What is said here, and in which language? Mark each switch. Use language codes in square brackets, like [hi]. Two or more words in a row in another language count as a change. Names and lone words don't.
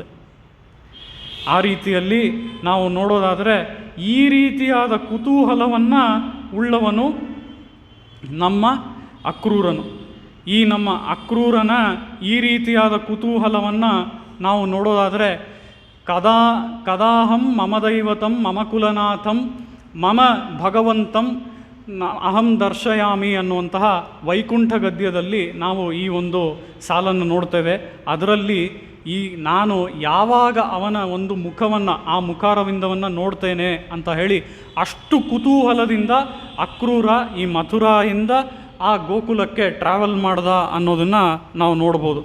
[kn] ಆ ರೀತಿಯಲ್ಲಿ ನಾವು ನೋಡೋದಾದರೆ ಈ ರೀತಿಯಾದ ಕುತೂಹಲವನ್ನು ಉಳ್ಳವನು ನಮ್ಮ ಅಕ್ರೂರನು. ಈ ನಮ್ಮ ಅಕ್ರೂರನ ಈ ರೀತಿಯಾದ ಕುತೂಹಲವನ್ನು ನಾವು ನೋಡೋದಾದರೆ [sa] ಕದಾಹಂ ಮಮ ದೈವತಂ ಮಮ ಕುಲನಾಥಂ ಮಮ ಭಗವಂತಂ ಅಹಂ ದರ್ಶಯಾಮಿ [kn] ಅನ್ನುವಂತಹ ವೈಕುಂಠ ಗದ್ಯದಲ್ಲಿ ನಾವು ಈ ಒಂದು ಸಾಲನ್ನು ನೋಡ್ತೇವೆ. ಅದರಲ್ಲಿ ನಾನು ಯಾವಾಗ ಅವನ ಒಂದು ಮುಖವನ್ನು, ಆ ಮುಖಾರವಿಂದವನ್ನು ನೋಡ್ತೇನೆ ಅಂತ ಹೇಳಿ ಅಷ್ಟು ಕುತೂಹಲದಿಂದ ಅಕ್ರೂರ ಈ ಮಥುರಾಯಿಂದ ಆ ಗೋಕುಲಕ್ಕೆ ಟ್ರಾವೆಲ್ ಮಾಡ್ದ ಅನ್ನೋದನ್ನು ನಾವು ನೋಡ್ಬೋದು.